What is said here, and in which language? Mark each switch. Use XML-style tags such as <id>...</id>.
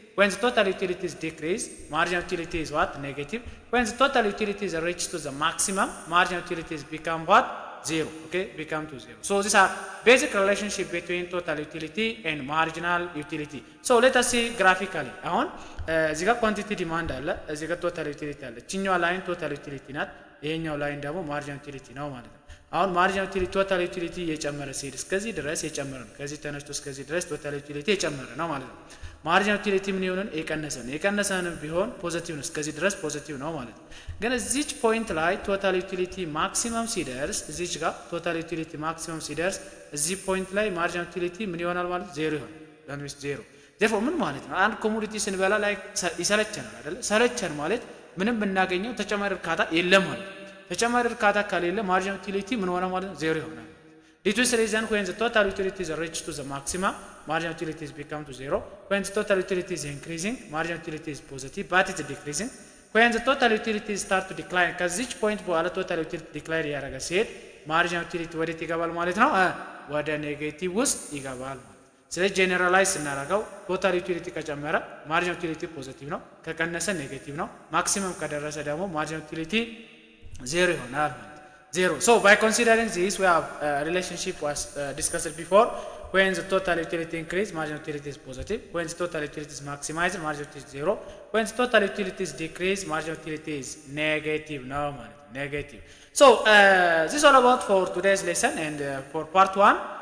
<en>When the total utility is decrease, marginal utility is what? Negative. When the total utility is reached to the maximum, marginal utility is become what? 0. Okay, become to 0. So these are basic relationship between total utility and marginal utility. So let us see graphically.</en> <am>አሁን እዚህ ጋር ኳንቲቲ ዲማንድ አለ፣ እዚህ ጋር ቶታል ዩቲሊቲ አለ። እቺኛው ላይን ቶታል ዩቲሊቲ ናት፣ ይሄኛው ላይን ደግሞ ማርጂናል ዩቲሊቲ ነው ማለት ነው። አሁን ማርጂናል ዩቲሊቲ ቶታል ዩቲሊቲ እየጨመረ ሲሄድ እስከዚህ ድረስ የጨመረ ነው፣ ከዚህ ተነስቶ እስከዚህ ድረስ ቶታል ዩቲሊቲ የጨመረ ነው ማለት ነው። ማርጂናል ዩቲሊቲ ምን ይሆናል? የቀነሰ ነው ቢሆን ፖዚቲቭ ነው፣ እስከዚህ ድረስ ፖዚቲቭ ነው ማለት ነው። ግን እዚች ፖይንት ላይ ቶታል ዩቲሊቲ ማክሲመም ሲደርስ፣ እዚች ጋር ቶታል ዩቲሊቲ ማክሲመም ሲደርስ እዚህ ፖይንት ላይ ማርጂናል ዩቲሊቲ ምን ይሆናል ማለት? 0 ይሆናል። ዳንዊስ 0 therefore ምን ማለት ነው? አንድ ኮሞዲቲ ስንበላ ላይ ይሰለቸናል አይደል? ሰለቸን ማለት ምንም ብናገኘው ተጨማሪ እርካታ የለም ማለት ነው። ተጨማሪ እርካታ ከሌለ ማርጂናል ዩቲሊቲ ምን ሆነ ማለት ነው?</am> <en>0</en> <am>ይሆናል።</am> <en>This is the reason when the total utility is reached to the maximum, marginal utility is become to 0. When the total utility is increasing, marginal utility is positive, but it's decreasing. When the total utility start to decline, because each point</en> <am>በኋላ</am> <en>total utility decline</en> <am>ያደረገ ሲሄድ</am> <en>marginal utility</en> <am>ወዴት ይገባል ማለት ነው? ወደ ኔጌቲቭ ውስጥ ይገባል ማለት ነው። ስለዚህ ጄኔራላይዝ ስናደርገው ቶታል ዩቲሊቲ ከጨመረ ማርጂናል ዩቲሊቲ ፖዚቲቭ ነው፣ ከቀነሰ ኔጌቲቭ ነው፣ ማክሲመም ከደረሰ ደግሞ ማርጂናል ዩቲሊቲ 0 ይሆናል ማለት ነው። 0.</am> <en>So by considering this, we have relationship was discussed before. When the total utility increase, marginal utility is positive. When the total utility is maximized, marginal utility is 0. When the total utility is decreased, marginal utility is negative. No, negative. So this is all about for today's lesson and for part 1.</en>